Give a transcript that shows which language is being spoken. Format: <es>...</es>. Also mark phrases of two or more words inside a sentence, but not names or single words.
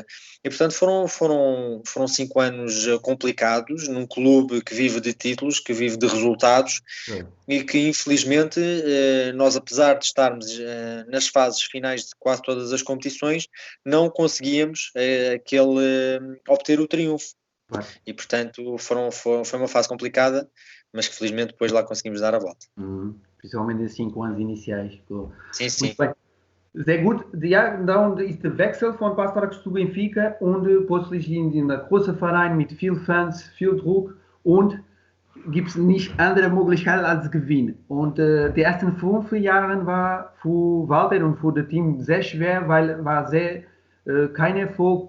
<pt>E portanto foram 5 anos complicados num clube que vive de títulos, que vive de resultados, e que infelizmente nós, apesar de estarmos nas fases finais de quase todas as competições, não conseguíamos obter o triunfo. E portanto foi uma fase complicada, mas que felizmente depois lá conseguimos dar a volta. Principalmente nesses 5 anos iniciais. Sim.</pt> <de>Sehr gut. Ja, dann ist der Wechsel von Paço de Arcos zu Benfica, und plötzlich in einem großen Verein mit viel Fans, viel Druck, und gibt es nicht andere Möglichkeiten als Gewinn. Und die ersten 5 Jahre war für Walter und für das Team sehr schwer, weil war kein Erfolg.</de>